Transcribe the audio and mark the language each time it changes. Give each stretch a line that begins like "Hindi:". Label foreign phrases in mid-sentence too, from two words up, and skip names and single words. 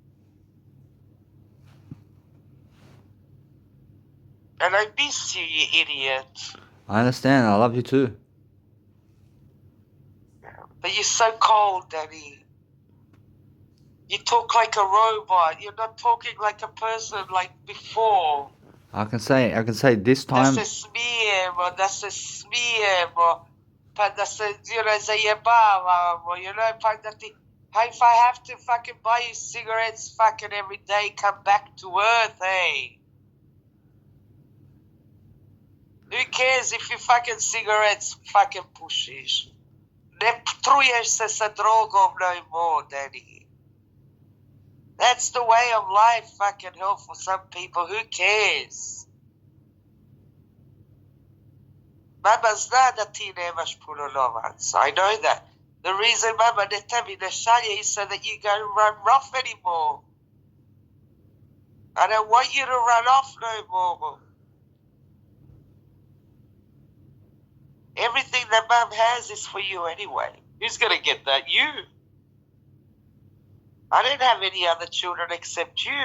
English: And I miss you, you idiot. I understand. I love you too. But you're so cold, Danny. You talk like a robot. You're not talking like a person like before. I can say this time.
Croatian: Da se smijemo, pa da se, zajebavamo, pa da ti,
English: if I have to fucking buy you cigarettes fucking every day, come back to earth, hey. Who cares if you fucking cigarettes fucking pushiš?
Croatian: Ne truješ se sa drogom
English: no more,
Croatian: Danny.
English: That's the way of life, fucking hell, for some people. Who cares?
Croatian: Mama zna da ti nemaš puno novaca.
English: I know that. The reason
Croatian: Mama ne tebi ne šalje
English: is so that you don't run off anymore. I don't want you to run off no more. Everything that Mum has is for you anyway. Who's going to get that? You. I don't have any other children except you.